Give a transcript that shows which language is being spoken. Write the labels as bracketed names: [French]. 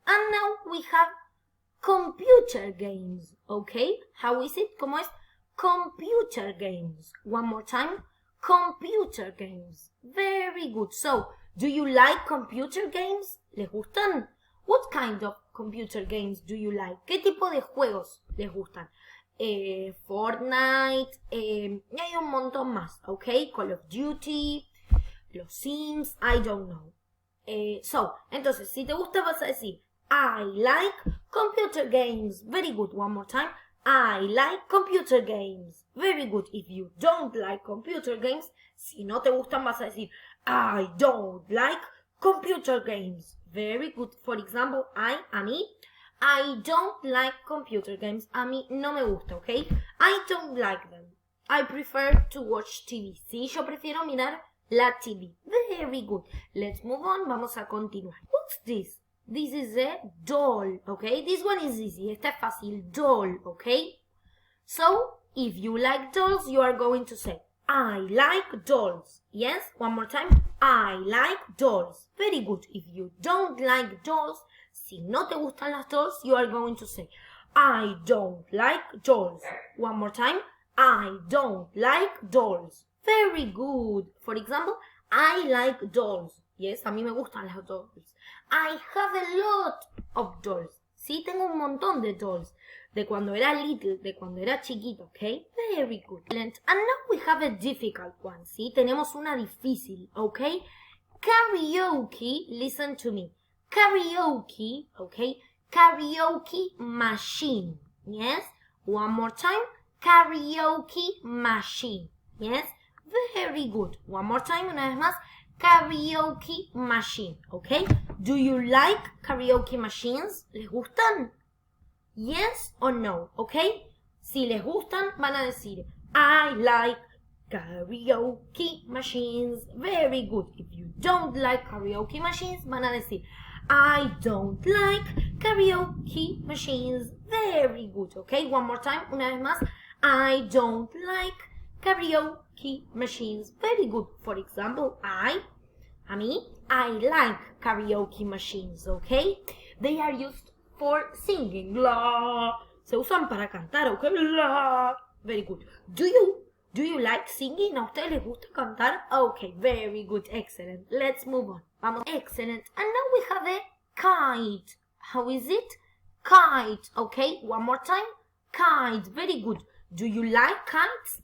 [English] And now we have computer games. Okay? How is it? [Spanish] ¿Cómo es? [English] Computer games. One more time. Computer games. Very good. So, do you like computer games? [Spanish] ¿Les gustan? [English] What kind of computer games do you like? [Spanish] ¿Qué tipo de juegos les gustan? Fortnite, y hay un montón más, ¿ok? [English] Call of Duty, los Sims, I don't know. [Spanish] Entonces, si te gusta vas a decir, [English] I like computer games. Very good. One more time. I like computer games. Very good. If you don't like computer games, [Spanish] si no te gustan vas a decir, [English] I don't like computer games. Very good. For example, a mí, I don't like computer games. [Spanish] A mí no me gusta, [English] ¿ok? I don't like them. I prefer to watch TV. [Spanish] Sí, yo prefiero mirar la TV. [English] Very good. Let's move on. [Spanish] Vamos a continuar. [English] What's this? This is a doll, ¿ok? This one is easy. [Spanish] Esta es fácil. [English] Doll, ¿ok? So, If you like dolls, you are going to say, I like dolls. Yes, one more time. I like dolls. Very good. If you don't like dolls, [Spanish] si no te gustan las dolls, [English] you are going to say, I don't like dolls. One more time. I don't like dolls. Very good. For example, I like dolls. Yes, [Spanish] a mí me gustan las dolls. [English] I have a lot of dolls. [Spanish] Sí, tengo un montón de dolls. De cuando era little, de cuando era chiquito, ¿ok? [English] Very good. And now we have a difficult one, ¿sí? [Spanish] Tenemos una difícil, [English] ¿ok? Karaoke, listen to me. Karaoke, ¿ok? Karaoke machine, yes? One more time. Karaoke machine, yes? Very good. One more time, [Spanish] una vez más. [English] Karaoke machine, ¿ok? Do you like karaoke machines? [Spanish] ¿Les gustan? [English] Yes or no, ¿ok? [Spanish] Si les gustan, van a decir, [English] I like karaoke machines. Very good. If you don't like karaoke machines, [Spanish] van a decir, [English] I don't like karaoke machines. Very good, ¿ok? One more time, [Spanish] una vez más. [English] I don't like karaoke machines. Very good. For example, I like karaoke machines, ¿ok? They are used for singing. [Spanish] La. Se usan para cantar, ¿ok? La. Very good. [English] Do you like singing? [Spanish] ¿A ustedes les gusta cantar? [English] Okay, very good. Excellent. Let's move on. Vamos. Excellent. And now we have a kite. How is it? Kite. Okay, one more time. Kite. Very good. Do you like kites?